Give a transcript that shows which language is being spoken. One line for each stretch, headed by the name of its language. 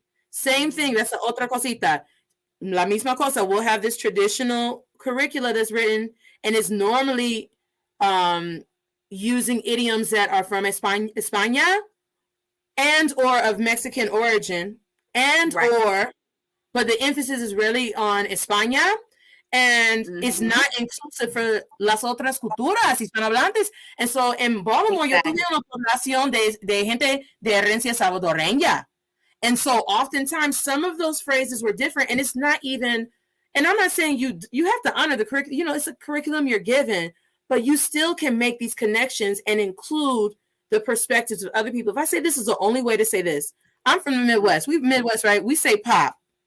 English: Same thing, that's the
Spanish: otra cosita. La misma cosa,
English: we'll have this traditional curricula that's written, and it's normally using idioms that are from España and or of Mexican origin, and or, but the emphasis is really on España, and it's not inclusive for
Spanish: las otras culturas hispanohablantes.
English: And so
Spanish: en Baltimore, yo tuve una población de gente de herencia salvadoreña.
English: And so oftentimes some of those phrases were different, and it's not even, and I'm not saying you have to honor the curriculum, it's a curriculum you're given, but you still can make these connections and include the perspectives of other people. If I say this is the only way to say this, I'm from the Midwest. We're Midwest, right? We say pop.